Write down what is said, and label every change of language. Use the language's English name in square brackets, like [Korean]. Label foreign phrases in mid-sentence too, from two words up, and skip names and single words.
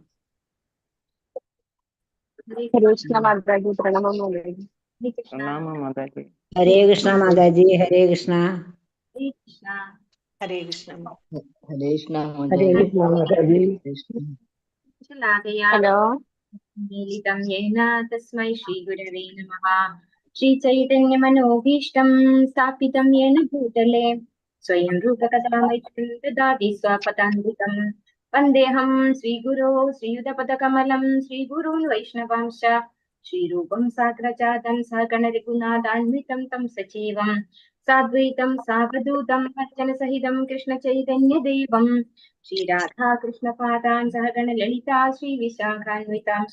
[Malayalam] ഹരേ കൃഷ്ണ മാതാജി. പ്രണാമം മാതാജി. പ്രണാമം മാതാജി. ഹരേ കൃഷ്ണ മാതാജി. ഹരേ കൃഷ്ണ. ഹരേ കൃഷ്ണ. ഹരേ കൃഷ്ണ ഹരേ കൃഷ്ണ മാതാജി. ഹലോ. [Sanskrit] मीलितं येन तस्मै श्रीगुरवे नमः। श्रीचैतन्यमनोभीष्टं स्थापितं येन भूतले स्वयं रूपकथामैत्रं ददाति स्वपदान्वितं। वन्देऽहं श्रीगुरो श्रीयुतपदकमलं श्रीगुरून् वैष्णवांश्च श्रीरूपं साग्रजातं सहगणरघुनाथान्वितं तं सजीवं साद्वैतं सावधूतं अर्चनसहितं कृष्णचैतन्यदेवं श्रीराधा कृष्णपादान् सहगणललिता श्रीविशाखान्वितांश्च।